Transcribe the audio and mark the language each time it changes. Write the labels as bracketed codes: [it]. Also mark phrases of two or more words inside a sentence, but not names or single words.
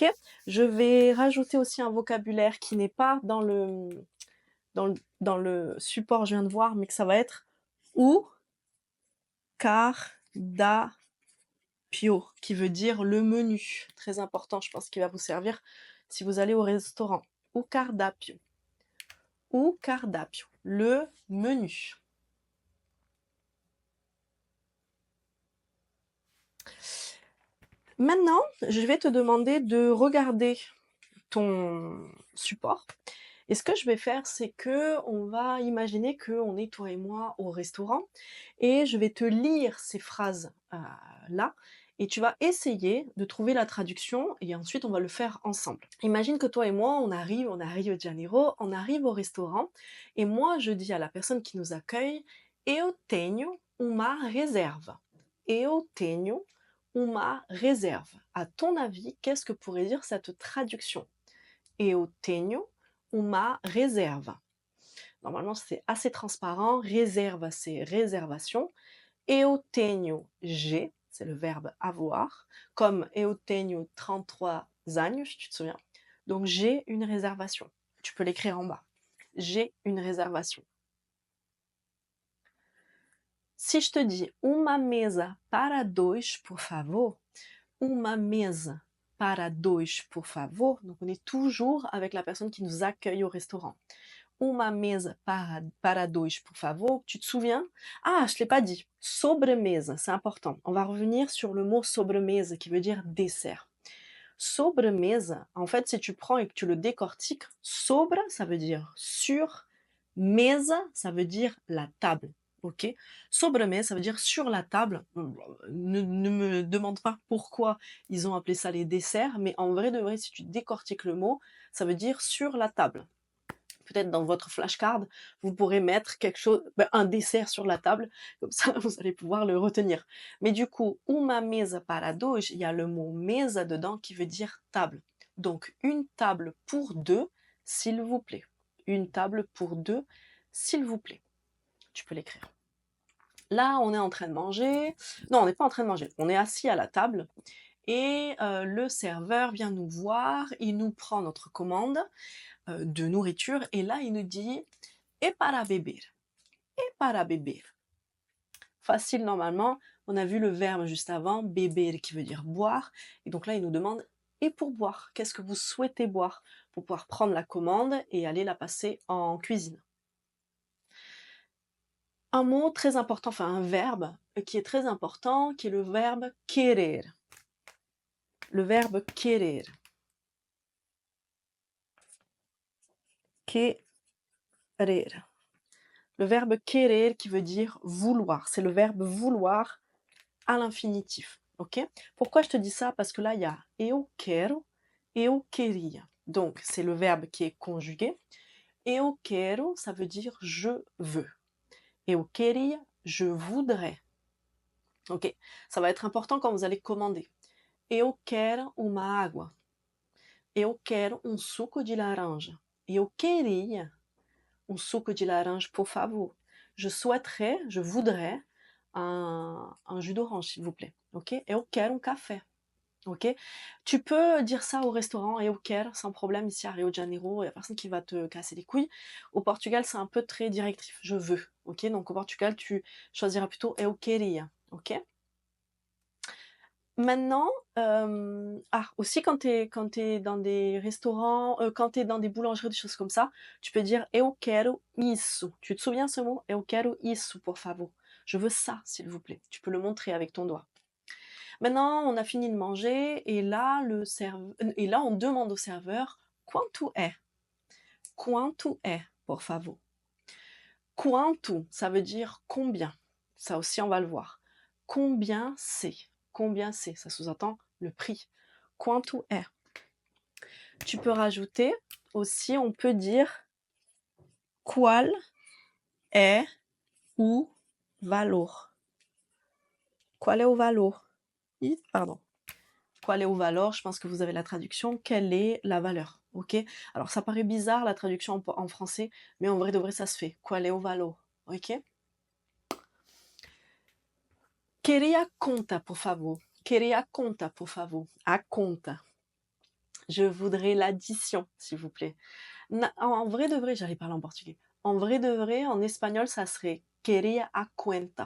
[fr] Je vais rajouter aussi un vocabulaire qui n'est pas dans le support, je viens de voir, mais que ça va être [pt] ou cardápio, [fr] qui veut dire le menu. Très important, je pense qu'il va vous servir si vous allez au restaurant. [pt] Ou cardápio. Ou cardápio, [fr] le menu. Maintenant, je vais te demander de regarder ton support. Et ce que je vais faire, c'est que on va imaginer qu'on est toi et moi au restaurant et je vais te lire ces phrases là et tu vas essayer de trouver la traduction et ensuite on va le faire ensemble. Imagine que toi et moi, on arrive à Rio de Janeiro, on arrive au restaurant et moi je dis à la personne qui nous accueille [pt] Eu tenho uma reserva. Eu tenho uma reserva. [fr] À ton avis, qu'est-ce que pourrait dire cette traduction? [pt] Eu tenho uma reserva. [fr] Normalement, c'est assez transparent. Réserve, c'est réservation. [pt] Eu tenho, [fr] j'ai, c'est le verbe avoir. [pt] Comme eu tenho 33 anos, [fr] tu te souviens? Donc, j'ai une réservation. Tu peux l'écrire en bas. J'ai une réservation. Si je te dis [pt] uma mesa para dois, por favor, uma mesa para dois, por favor, [fr] donc on est toujours avec la personne qui nous accueille au restaurant. [pt] Uma mesa para dois, por favor. [fr] Tu te souviens? Ah, je ne l'ai pas dit. Sobremesa, c'est important. On va revenir sur le mot sobremesa qui veut dire dessert. Sobremesa, en fait, si tu prends et que tu le décortiques, sobre, ça veut dire sur, mesa, ça veut dire la table. ok? Sobremesa, ça veut dire sur la table. Ne me demande pas pourquoi ils ont appelé ça les desserts, mais en vrai de vrai, si tu décortiques le mot, ça veut dire sur la table. Peut-être dans votre flashcard, vous pourrez mettre quelque chose, un dessert sur la table, comme ça vous allez pouvoir le retenir. Mais du coup, [pt] uma mesa para dois, [fr] il y a le mot mesa dedans qui veut dire table. Donc une table pour deux, s'il vous plaît. Une table pour deux, s'il vous plaît. Tu peux l'écrire. Là, on est en train de manger. Non, on n'est pas en train de manger. On est assis à la table et le serveur vient nous voir, il nous prend notre commande de nourriture et là, il nous dit et [pt] para beber. Et para beber. [fr] Facile normalement. On a vu le verbe juste avant, beber qui veut dire boire. Et donc là, il nous demande et pour boire, qu'est-ce que vous souhaitez boire pour pouvoir prendre la commande et aller la passer en cuisine. Un mot très important, enfin un verbe qui est très important, qui est le verbe querer. Le verbe querer. Querer. Le verbe querer qui veut dire vouloir. C'est le verbe vouloir à l'infinitif. Ok? Pourquoi je te dis ça? Parce que là, il y a [pt] eu quero, eu queria. [fr] Donc, c'est le verbe qui est conjugué. [pt] Eu quero, [fr] ça veut dire je veux. [pt] Eu queria, [fr] je voudrais. Ok? Ça va être important quand vous allez commander. [pt] Eu quero uma água. Eu quero suco de laranja. Eu queria suco de laranja, por favor. [fr] Je souhaiterais, je voudrais un jus d'orange, s'il vous plaît. [pt] Ok? Eu quero café. [fr] Ok? Tu peux dire ça au restaurant, [pt] eu quero, [fr] sans problème, ici à Rio de Janeiro, il n'y a personne qui va te casser les couilles. Au Portugal, c'est un peu très directif, je veux. Ok? Donc au Portugal, tu choisiras plutôt [pt] eu queria. [fr] Ok? Maintenant, aussi quand tu es dans des restaurants, quand tu es dans des boulangeries, des choses comme ça, tu peux dire [pt] eu quero isso. [fr] Tu te souviens ce mot? [pt] Eu quero isso, por favor. [fr] Je veux ça, s'il vous plaît. Tu peux le montrer avec ton doigt. Maintenant, on a fini de manger et là, on demande au serveur [pt] quanto é? Quanto é, por favor? Quanto, [fr] ça veut dire combien. Ça aussi, on va le voir. Combien c'est? Combien c'est? Ça sous-entend le prix. [pt] Quanto é? [fr] Tu peux rajouter aussi, on peut dire [pt] qual é o valor? Qual é o valor? Pardon. Qual est au valor? [fr] Je pense que vous avez la traduction. Quelle est la valeur? Ok? Alors ça paraît bizarre la traduction en français, mais en vrai de vrai ça se fait. [pt] Qual est au valor? Ok? Queria conta, por favor. Queria conta, por favor. A conta. [fr] Je voudrais l'addition, s'il vous plaît. En vrai de vrai, j'allais parler en portugais. En vrai de vrai, en espagnol, ça serait [es] queria a cuenta.